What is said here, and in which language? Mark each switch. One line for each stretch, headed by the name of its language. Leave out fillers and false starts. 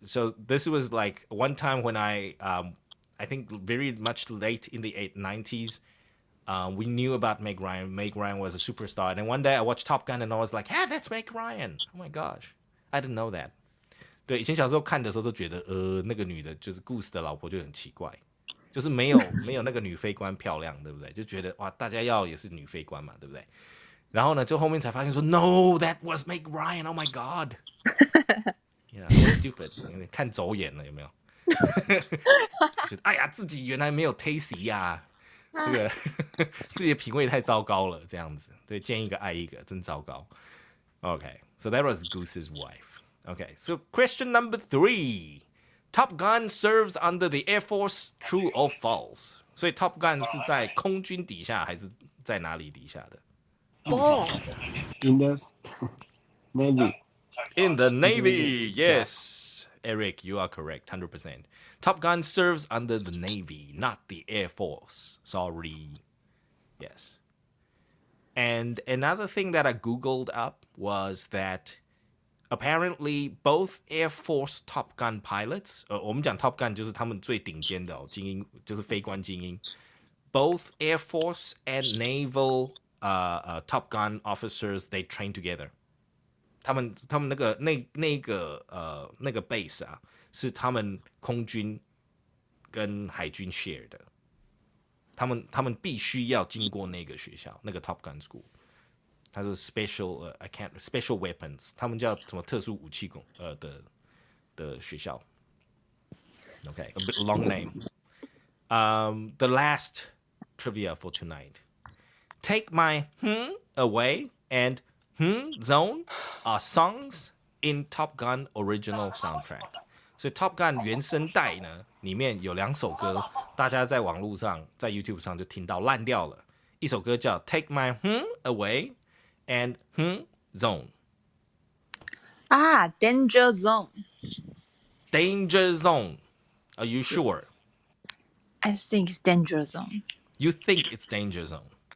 English: So this was like one time when I think very much late in the 90s. We knew about Meg Ryan. Meg Ryan was a superstar. And then one day I watched Top Gun and I was like, "Hey, that's Meg Ryan." Oh my gosh. I didn't know that.
Chinese: 对，以前小时候看的时候都觉得，那个女的就是 Goose 的老婆就很奇怪，就是没有那个女飞官漂亮，对不对？就觉得哇，大家要也是女飞官嘛，对不对？然后呢，就后面才发现说，
English: No, that was Meg Ryan. Oh my God. Yeah, so stupid.
Chinese: 看走眼了有没有？觉得哎呀，自己原来没有 tasty 呀、这个自己的品味太糟糕了，这样子。对，见一个爱一个，真糟糕。
English: Okay, so that was Goose's wife. Okay, so question number 3. Top Gun serves under the Air Force, true or false?
Chinese: 所以 Top Gun 是在空军底下还是在哪里底下的？
English: In the Navy. In the Navy, yes. Eric, you are correct, 100%. Top Gun serves under the Navy, not the Air Force. Sorry. Yes. And another thing that I Googled up was that apparently both Air Force Top Gun pilots,
Chinese: 我们讲 Top Gun 就是他们最顶尖的精英，就是飞官精英。
English: Both Air Force and Naval Top Gun officers, they train together.
Chinese: 他们那个 base 啊，是他们空军跟海军 share 的。他们必须要经过那个学校，那个 Top Gun School， 它是
English: special special weapons，
Chinese: 他们叫什么特殊武器的学校。
English: Okay, a bit long name. The last trivia for tonight. Take My Away and Zone are songs in Top Gun original soundtrack.
Chinese: 所以 Top Gun 原声带呢，里面有2首歌，大家在网络上，在 YouTube 上就听到烂掉了。一首歌叫 Take My Away and Zone.
English: Danger Zone. Danger Zone. Are you sure? I think it's Danger Zone. You think it's Danger Zone?